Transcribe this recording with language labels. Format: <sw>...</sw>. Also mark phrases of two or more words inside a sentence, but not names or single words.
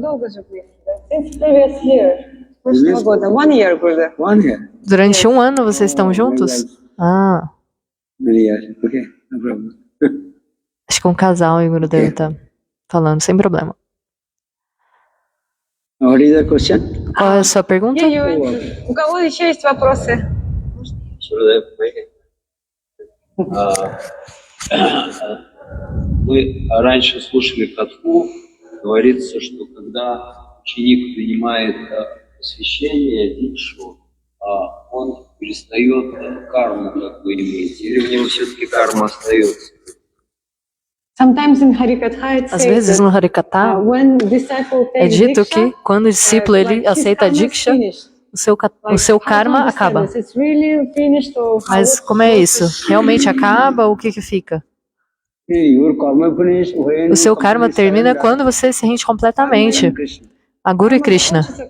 <pt>Durante um ano vocês estão juntos? Ah. Acho que um casal e o Gurudeva está falando, sem problema. Qual é a sua pergunta?</pt> <ru>У кого еще есть вопросы? Мы раньше слушали катху, говорится, что когда ученик принимает посвящение, дикшу, он перестает карму как бы иметь, или у него все-таки карма остается?</ru> <pt>Às vezes no Harikatha é dito que quando o discípulo ele aceita a Diksha, o seu karma acaba. Mas como é isso? Realmente acaba ou o que fica? O seu karma termina quando você se rende completamente a Guru e Krishna.</pt>